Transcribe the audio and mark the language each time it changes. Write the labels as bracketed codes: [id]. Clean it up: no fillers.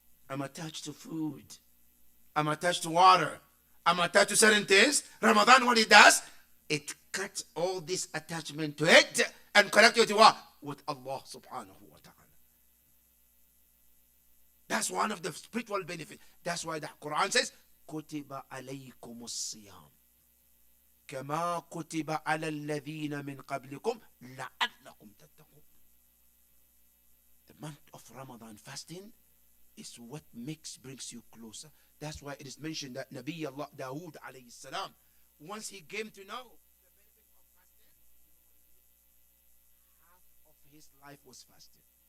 [en] I'm attached to food. I'm attached to water. I'm attached to certain things. Ramadan, what it does, it cuts all this attachment to it and connect you to what? With Allah subhanahu wa ta'ala. That's one of the spiritual benefits. That's why the Quran says, [ar] كُتِبَ عَلَيْكُمُ الصِّيَامُ كما كتب على الذين من قبلكم لعلكم تتقون. [en] The month of Ramadan fasting is what brings you closer. That's why it is mentioned that Nabi Allah Dawood alayhi salam, once he came to know the benefit of fasting, half of his life was fasting.